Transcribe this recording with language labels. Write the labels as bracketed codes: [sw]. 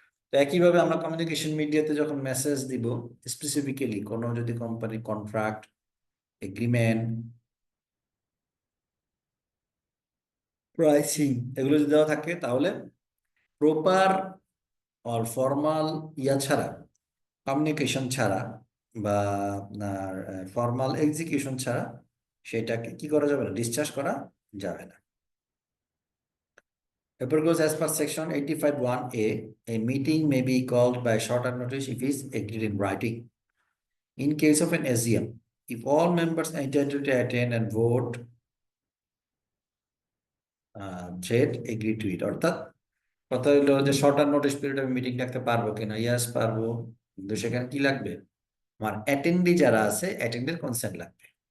[bn] তো একইভাবে আমরা কমিউনিকেশন মিডিয়াতে যখন মেসেজ দিব, স্পেসিফিক্যালি কোনো যদি কোম্পানি কন্ট্রাক্ট, এগ্রিমেন্ট, প্রাইসিং এগুলো যদি দেওয়া থাকে, তাহলে প্রপার অর ফর্মাল ছাড়া, কমিউনিকেশন ছাড়া বা আপনার ফর্মাল এক্সিকিউশন ছাড়া সেটাকে কি করা যাবে না, ডিসচার্জ করা যাবে না। [en] Paper goes as per section 85(1)(a), a meeting may be called by shorter notice if is agreed in writing. In case of an AGM, if all members entitled to attend and vote said agree to it, [bn] অর্থাৎ কথা হলো যে shorter notice period আমি meeting ডাকতে পারবো কিনা, ইয়াস পারবো, কিন্তু সেখানে কি লাগবে, আমার অ্যাটেন্ডি যারা আছে অ্যাটেন্ডের কনসেন্ট লাগবে।